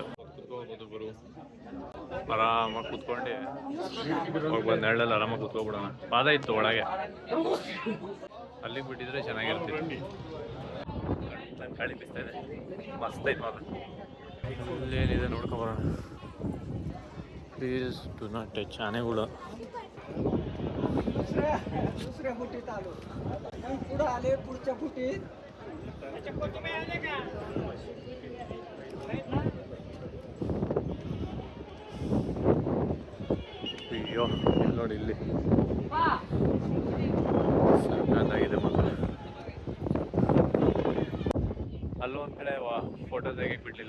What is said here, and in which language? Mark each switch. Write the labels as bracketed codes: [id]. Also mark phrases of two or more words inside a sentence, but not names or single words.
[kn] ಕುತ್ಕೋಬೋದು ಗುರು, ಆರಾಮಾಗಿ ಕುತ್ಕೊಂಡು ಹೋಗಿ ಬಂದು ನೆರಳಲ್ಲಿ ಆರಾಮಾಗಿ ಕುತ್ಕೊಬಿಡೋಣ. ಪಾದ ಇತ್ತು ಒಳಗೆ, ಅಲ್ಲಿಗೆ ಬಿಟ್ಟಿದ್ರೆ ಚೆನ್ನಾಗಿರ್ತಿತ್ತು. ಗಾಳಿ ಬೀಸ್ತಾ ಇದೆ, ಮಸ್ತ್ ಐತೆ ಮಾತ್ರ. ಇಲ್ಲೇನಿದೆ ನೋಡ್ಕೊಂಬರೋಣ. [en] please do not touch. [kn] ಆನೆಗಳು [mr] दुसऱ्या फुटीत आलो, पुढे आले, पुढच्या फुटीत [kn] ಅಯ್ಯೋ, ನೋಡಿ ಇಲ್ಲಿ ಸಣ್ಣದಾಗಿದೆ ಮಾತ್ರ. ಅಲ್ಲೂ ಒಂದು ಕಡೆ ಫೋಟೋ ತೆಗಿಯಕ್ಕೆ ಬಿಡಲಿಲ್ಲ.